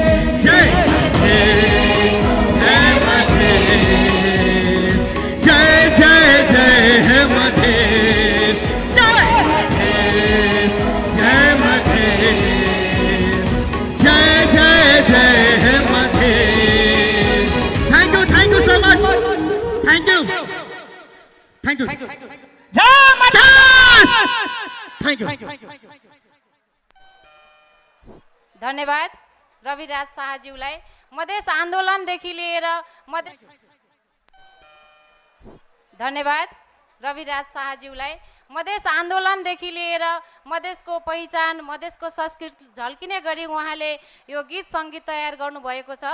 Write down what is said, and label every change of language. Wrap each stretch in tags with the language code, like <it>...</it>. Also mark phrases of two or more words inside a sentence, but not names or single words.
<ne>जय जय जय जय जय है मधेश। जय जय मधेश। जय जय जय है मधेश।</ne> <en>thank you so much. thank you</en> <ne>जय मधेश।</ne> <en>thank you.</en> <ne>धन्यवाद रविराज शाहज्यूलाई। मधेस आन्दोलनदेखि लिएर धन्यवाद रविराज शाहज्यूलाई। मधेस आन्दोलनदेखि लिएर मधेसको पहिचान मधेसको संस्कृति झल्किने गरी उहाँले यो गीत सङ्गीत तयार गर्नुभएको छ।</ne>